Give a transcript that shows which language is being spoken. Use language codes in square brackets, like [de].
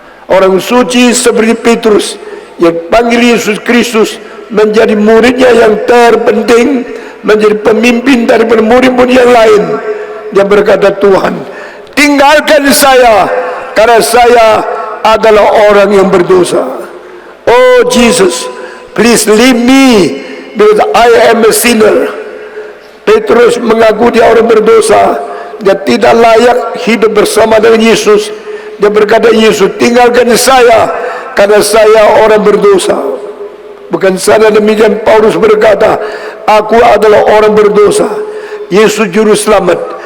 [id] Orang suci seperti Petrus yang panggil Yesus Kristus menjadi muridnya yang terpenting, menjadi pemimpin daripada murid-murid yang lain. Dia berkata, Tuhan, tinggalkan saya karena saya adalah orang yang berdosa. [en] Oh Jesus, please leave me because I am a sinner. [id] Petrus mengaku dia orang berdosa, dia tidak layak hidup bersama dengan Yesus. Dia berkata, Yesus, tinggalkan saya karena saya orang berdosa. Bukan saja demikian, Paulus berkata, aku adalah orang berdosa, Yesus juru selamat.